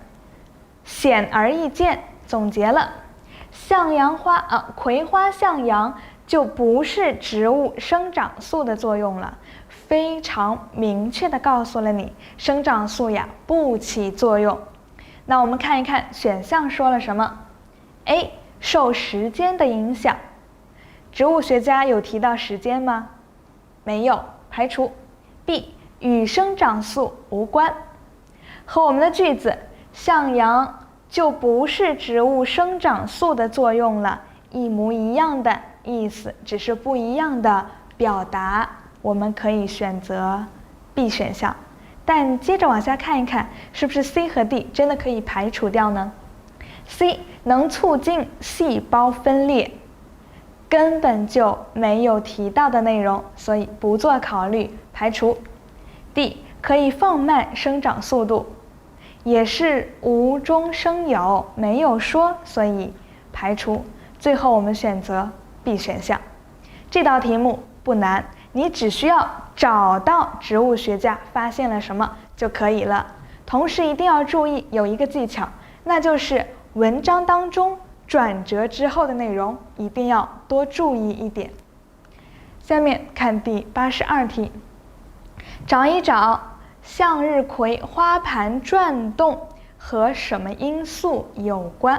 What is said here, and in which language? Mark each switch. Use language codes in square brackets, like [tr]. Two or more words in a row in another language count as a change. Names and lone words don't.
[zh] 顯而易見，總結了，向陽花葵花向陽就不是植物生長素的作用了，非常明確地告訴了你，生長素呀不起作用。那我們看一看選項說了什麼。A. 受時間的影響，植物學家有提到時間嗎？沒有，排除。B. 與生長素無關，和我們的句子向陽就不是植物生長素的作用了，一模一樣的意思，只是不一樣的表達，我們可以選擇 B 選項。但接着往下看一看，是不是 C 和 D 真的可以排除掉呢？ C 能促進細胞分裂，根本就沒有提到的內容，所以不做考慮，排除。D 可以放慢生長速度，也是無中生有，沒有說，所以排除。最後我們選擇 B 選項。這道題目不難， 你只需要找到植物學家發現了什麼就可以了。同时一定要注意有一個技巧，那就是文章當中轉折之後的內容一定要多注意一點。下面看第82題，找一找向日葵花盤轉動和什麼因素有關。